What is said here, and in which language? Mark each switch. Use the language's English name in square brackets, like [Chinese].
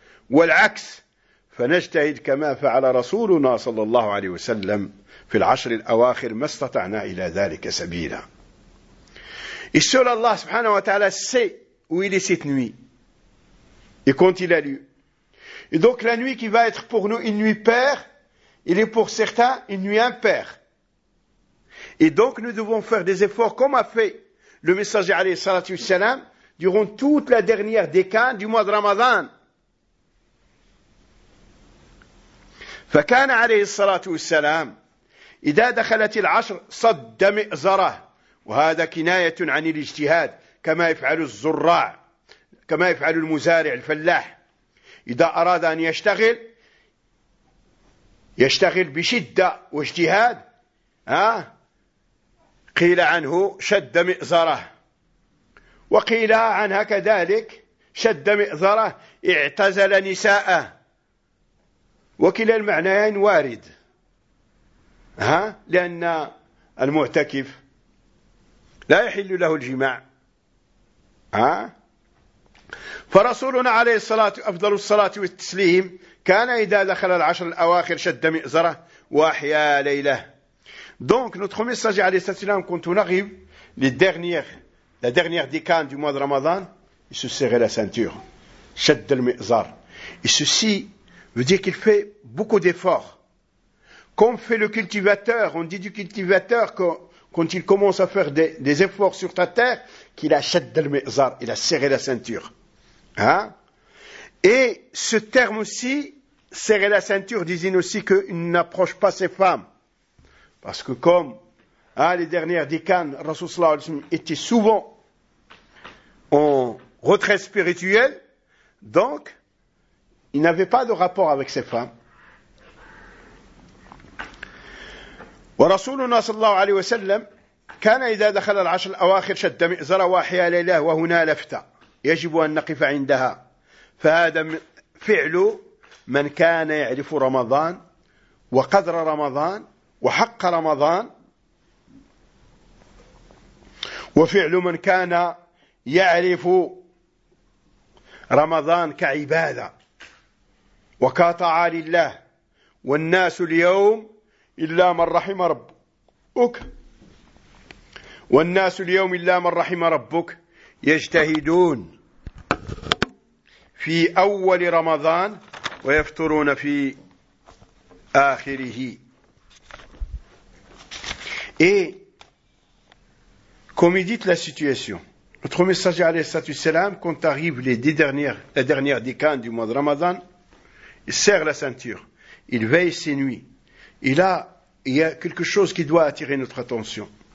[Arabic] والعكس فنجتهد كما فعل رسولنا صلى الله عليه وسلم في العشر الأواخر ما استطعنا إلى ذلك سبيلا. [French] Et seul Allah [Arabic] subhanahu wa ta'ala [French] sait où il est cette nuit. Et quand il a lu. Et donc la nuit qui va être pour nous une nuit paire, il est pour certains une nuit impaire. Et donc nous devons faire des efforts comme a fait le messager [Arabic] alayhi salatu wassalam [French] durant toute la dernière décennie du mois de Ramadan. [Arabic] فكان عليه الصلاة والسلام إذا دخلت العشر صد مئزره وهذا كناية عن الاجتهاد كما يفعل الزراع كما يفعل المزارع الفلاح إذا أراد أن يشتغل يشتغل بشدة واجتهاد قيل عنه شد مئزره، وقيل عنها كذلك شد مئزره اعتزل نساءه، وكلا المعنيين وارد لأن المعتكف لا يحل له الجماع فرسولنا عليه الصلاة أفضل الصلاة والتسليم كان إذا دخل العشر الأواخر شد مئزره وأحيا ليلة. [French] Donc notre messager [Arabic] عليه الصلاة والسلام [French] quand on arrive la dernière décade du mois de Ramadan, il se serrait la ceinture, [Arabic] شد المئزر. [French] Et ceci veut dire qu'il fait beaucoup d'efforts. Comme fait le cultivateur, on dit du cultivateur que quand il commence à faire des efforts sur ta terre, qu'il a [Arabic] shadd al-mi'zar, [French] il a serré la ceinture. Et ce terme aussi, serrer la ceinture, disait aussi qu'il n'approche pas ses femmes. Parce que comme les dernières dicanes, Rasoul [Arabic] sallallahu alayhi wa sallam [French] était souvent en retrait spirituel, donc il n'avait pas de rapport avec ses femmes. [Arabic] ورسولنا صلى الله عليه وسلم كان إذا دخل العشر الأواخر شد مئزره وأحيا ليله. وهنا لفتة يجب أن نقف عندها، فهذا فعل من كان يعرف رمضان وقدر رمضان وحق رمضان، وفعل من كان يعرف رمضان كعبادة وكطاعة لله. والناس اليوم إلا من رحم ربك والناس اليوم إلا من رحم ربك يجتهدون في أول رمضان ويفطرون في آخره. [French] Et comme il dit la situation, notre messager [Arabic] عليه الصلاة والسلام [French] quand arrive les 10 dernières, la dernière décade du mois de Ramadan, il serre la ceinture, il veille ses nuits, il y a quelque chose qui doit attirer notre attention.